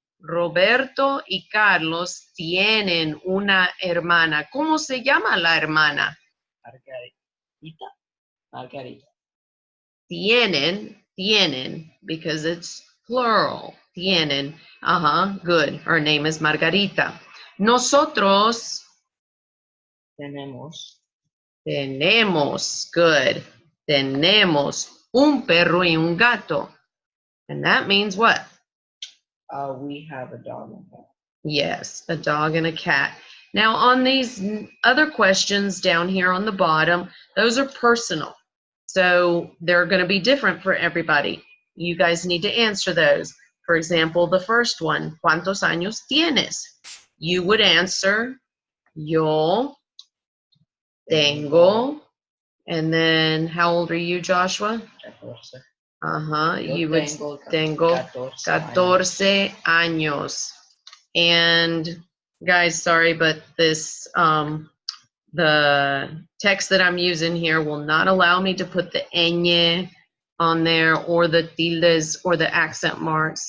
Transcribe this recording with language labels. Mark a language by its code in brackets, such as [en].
[es] Roberto y Carlos tienen una hermana. ¿Cómo se llama la hermana? Margarita. [en] Tienen, because it's plural. Tienen. Good. Her name is Margarita. [es] Nosotros Tenemos. [en] Good. [es] Tenemos un perro y un gato. [en] And that means what? We have a dog and a cat. Yes, a dog and a cat. Now on these other questions down here on the bottom, those are personal. So they're going to be different for everybody. You guys need to answer those. For example, the first one, [es] ¿cuántos años tienes? [en] You would answer, [es] yo tengo. [en] And then how old are you, Joshua? 14. You would [es] tengo 14 años. [en] And guys, sorry, but this the text that I'm using here will not allow me to put the ñ on there or the tildes or the accent marks.